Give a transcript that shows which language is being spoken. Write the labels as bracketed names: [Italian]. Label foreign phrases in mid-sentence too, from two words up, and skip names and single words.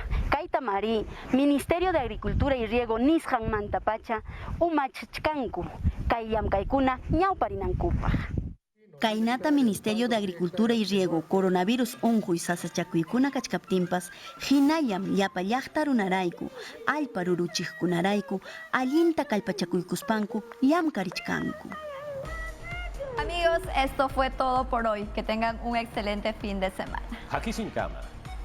[Quechua] Kayta mari, Ministerio de Agricultura y Riego nisqanmanta pacha umachkanku, kay llamkaykuna ñawparinankupaq. Kaynata Ministerio de Agricultura y Riego coronavirus unquy sasachakuykuna kachkaptinpas hinallam llapa llaqta runarayku allpa ruruchiqkunarayku allinta kallpachakuykuspanku llamkarichkanku. [Spanish] Amigos, esto fue todo por hoy. Que tengan un excelente fin de semana. Aquí sin cama.